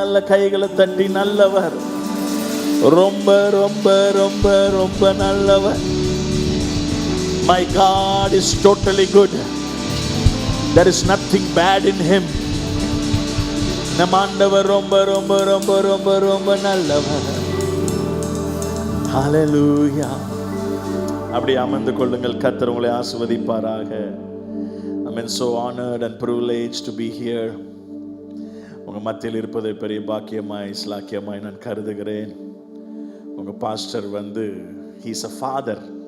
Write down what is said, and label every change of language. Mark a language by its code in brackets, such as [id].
[ta] கைகளை தட்டி நல்லவர், ரொம்ப ரொம்ப ரொம்ப ரொம்ப நல்லவர். [en] My God is totally good. There is nothing bad in him. [ta] நம் ஆண்டவர் ரொம்ப ரொம்ப ரொம்ப ரொம்ப ரொம்ப நல்லவர். ஹalleluya. அப்படி அமர்ந்து கொள்ளுங்கள். கர்த்தர் உங்களை ஆசீர்வதிப்பாராக. [en] I'm so honored and privileged to be here. [ta] உங்க மத்தியில் இருப்பதை பெரிய பாக்கியமாய் ஸ்லாக்கியமாய் நான் கருதுகிறேன். உங்க pastor [en] he is a father.